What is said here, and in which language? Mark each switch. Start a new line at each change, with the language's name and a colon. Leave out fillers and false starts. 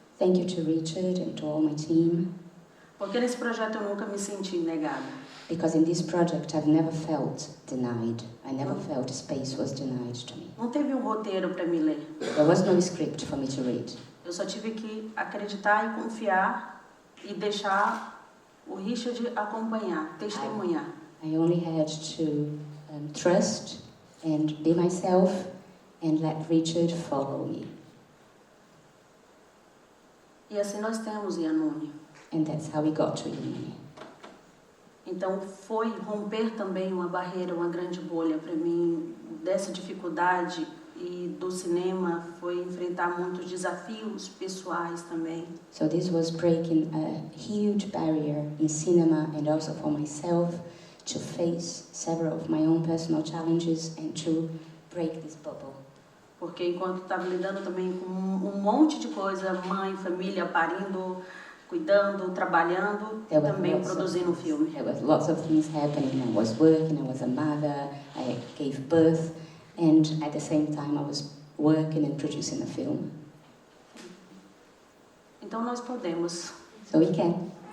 English: Thank you to Richard and to all my team,
Portuguese: porque nesse projeto eu nunca me senti negada.
English: because in this project I've never felt denied. I never felt space was denied to me.
Portuguese: Não teve um roteiro para me ler.
English: There was no script for me to read.
Portuguese: Eu só tive que acreditar e confiar e deixar o Richard acompanhar, testemunhar.
English: I only had to trust and be myself and let Richard follow me.
Portuguese: E assim nós temos Yanuni.
English: And that's how we got to Unity.
Portuguese: Então foi romper também uma barreira, uma grande bolha para mim dessa dificuldade, e do cinema foi enfrentar muitos desafios pessoais também.
English: So this was breaking a huge barrier in cinema and also for myself to face several of my own personal challenges and to break this bubble.
Portuguese: Porque enquanto estava lidando também com um monte de coisa, mãe, família, parindo, cuidando, trabalhando,
English: There were
Portuguese: também
English: lots of
Portuguese: produzindo
English: things.
Portuguese: filme.
English: There was lots of things happening. I was working, I was a mother, I gave birth, and at the same time I was working and producing a film.
Portuguese: Então nós podemos.
English: So we can.